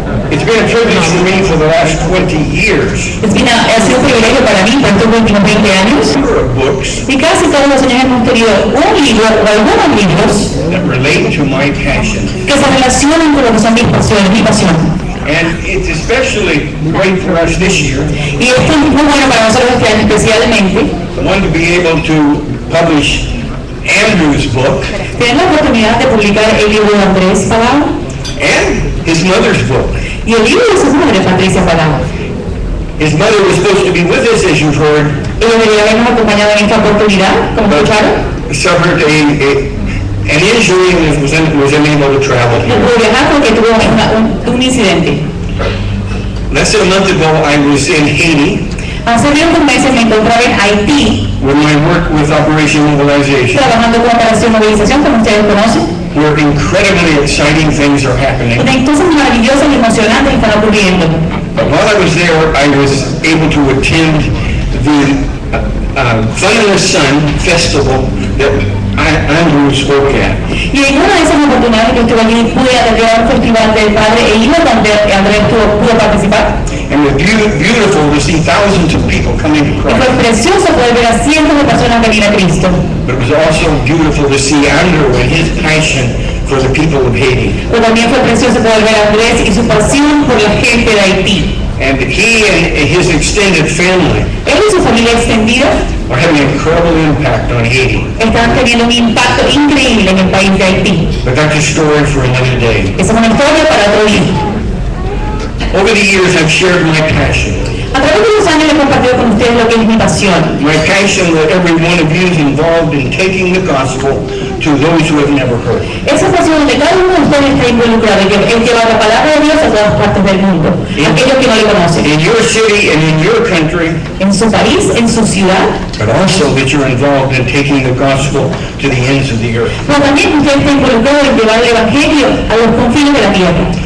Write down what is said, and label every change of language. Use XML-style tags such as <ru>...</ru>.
<en>It's been a privilege for me for the last 20 years.</en> <es>Ha sido un privilegio para mí por estos últimos 20 años.</es> <en>Books</en> <es>Y casi todos los años hemos tenido un libro o algunos libros</es> <en>that relate to my passion.</en> <es>que se relacionan con lo que son mis pasiones, mi pasión.</es> <en>And it's especially great for us this year.</en> <es>Y esto es muy bueno para nosotros este año especialmente.</es> <en>One, to be able to publish Andrew's book</en> <es>Tener la oportunidad de publicar el libro de Andrés Palau</es> <en>and his mother's book.</en> <es>y el libro de su madre, Patricia Palau.</es> <en>His mother was supposed to be with us, as you've heard.</en> <es>Ella debería habernos acompañado en esta oportunidad, como escucharon.</es> <en>Suffered an injury and was unable to travel</en> <es>No pudo</es> <en>here.</en> <es>viajar porque tuvo un incidente.</es> <en>Less than a month ago, I was in Haiti</en> <es>Hace unos meses me encontraba en Haití</es> <en>when I worked with Operation Mobilization,</en> <es>trabajando con Operación Movilización, como ustedes conocen.</es> <en>where incredibly exciting things are happening.</en> <es>Donde cosas maravillosas y emocionantes están ocurriendo.</es> <en>But while I was there, I was able to attend the Fun in the Sun festival that Andrew spoke at.</en> <es>Y en una de esas oportunidades que estuve allí pude atender a un festival del padre e iba donde Andrés pudo participar.</es> <en>And it was beautiful to see thousands of people coming to</en> <es>Y fue</es> <en>Christ.</en> <es>precioso poder ver a cientos de personas venir a Cristo.</es> <en>But it was also beautiful to see Andrew and his passion for the people of Haiti.</en> <es>Pero también fue precioso poder ver a Andrés y su pasión por la gente de Haití.</es> <en>And he and his extended family</en> <es>Él y su familia extendida</es> <en>are having an incredible impact on Haiti.</en> <es>están teniendo un impacto increíble en el país de Haití.</es> <en>But that's a story for another day.</en> <es>Esa es una historia para otro día.</es> <en>Over the years, I've shared my passion.</en> <es>A través de los años he compartido con ustedes lo que es mi pasión.</es> <en>My passion that every one of you is involved in taking the gospel to those who have never heard.</en> <es>Esa pasión donde cada uno de ustedes está involucrado en llevar la palabra de Dios a todas partes del mundo. Aquellos que no le conocen.</es> <en>In your city and in your country,</en> <es>En su país, en su ciudad,</es> <en>but also that you're involved in taking the gospel to the ends of the earth.</en> <es>pero también usted está involucrado en llevar el evangelio a los confines de la tierra.</es>